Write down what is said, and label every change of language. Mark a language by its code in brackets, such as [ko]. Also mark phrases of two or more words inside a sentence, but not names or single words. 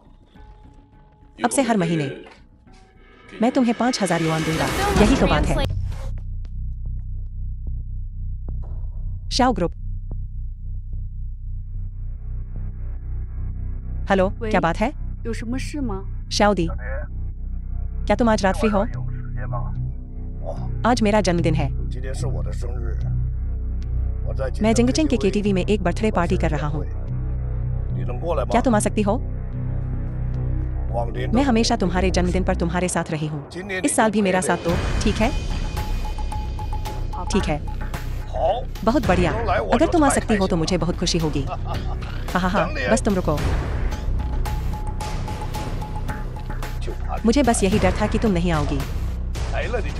[hi] अब से हर महीने मैं तुम्हें 5,000 युआन दूंगा, यही तो बात है। शाओ ग्रुप। हेलो, क्या बात है? [zh] 有什么事吗？ [hi] शाओ दी, क्या तुम आज रात फ्री हो? आज मेरा जन्मदिन है। [zh] 今天是我的生日，我在 [hi] मैं जिंगचिंग के केटीवी में एक [en] birthday party [hi] कर रहा हूँ। [zh] 你能过来吗？ [hi] क्या तुम आ सकती हो? [zh] 往年 [hi] मैं हमेशा तुम्हारे जन्मदिन पर तुम्हारे साथ रही हूँ। इस साल भी मेरा साथ दो, ठीक है? ठीक है, [zh] 好， [hi] बहुत बढ़िया। अगर तुम आ सकती हो तो मुझे बहुत खुशी होगी। हाँ हाँ, बस तुम रुको। [zh] 就怕 [hi] मुझे बस यही डर था कि तुम नहीं आओगी। [zh] 来了你就